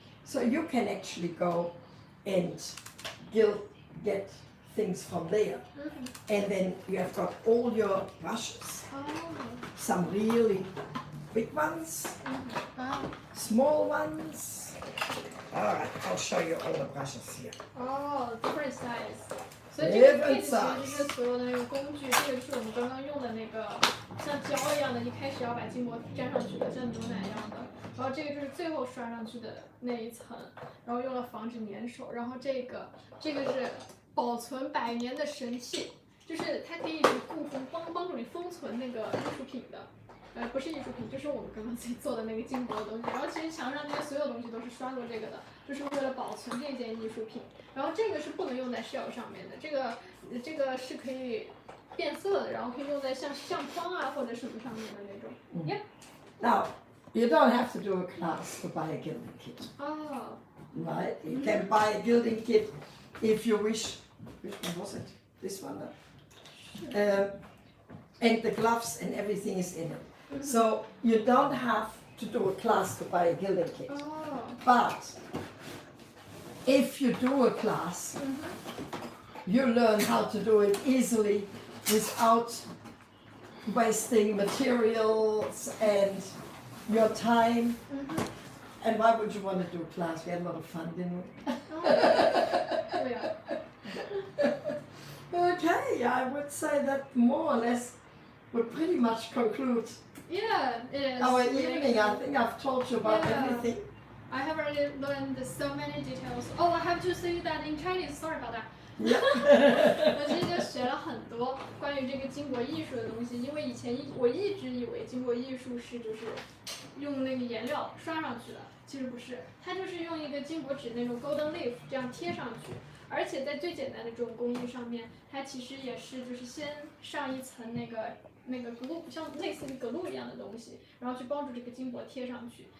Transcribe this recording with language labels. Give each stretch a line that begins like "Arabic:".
English: So you can actually go and get things from there. And then you have got all your brushes, some really big ones, small ones. All right, I'll show you all the brushes here. Oh, different size.
Chinese: 所以这个 kit 其
English: size
Chinese: 实就是所有的那个工具，这个是我们刚刚用的那个像胶一样的，一开始要把筋膜粘上去的，像牛奶一样的。然后这个就是最后刷上去的那一层，然后用了防止粘手。然后这个是保存100年的神器，就是它可以帮助你封存那个艺术品的。不是艺术品，就是我们刚刚在做的那个金箔的东西。然后其实墙上这些所有东西都是刷过这个的，就是为了保存这件艺术品。然后这个是不能用在 shell 上面的，这个是可以变色的，然后可以用在像相框啊或者什么上面的那种。
English: Yeah. Now, you don't have to do a class to buy a gilding kit. Oh. Right? You can buy a gilding kit if you wish. Which one was it? This one. And the gloves and everything is in it. So you don't have to do a class to buy a gilding kit. Oh. But if you do a class, you learn how to do it easily without wasting materials and your time. And why would you want to do a class? We had a lot of fun, didn't we? Oh, yeah. Okay, I would say that more or less would pretty much conclude Yeah, it is. our evening. I think I've told you about everything. I have already learned so many details. Oh, I have to say that in Chinese. Sorry about that. Yeah.
Chinese: 我其实就学了很多关于这个金箔艺术的东西，因为以前我一直以为金箔艺术是就是用那个颜料刷上去的，其实不是，它就是用一个金箔纸那种 golden leaf 这样贴上去，而且在最简单的这种工艺上面，它其实也是就是先上一层那个glue，像类似于革露一样的东西，然后去帮助这个金箔贴上去。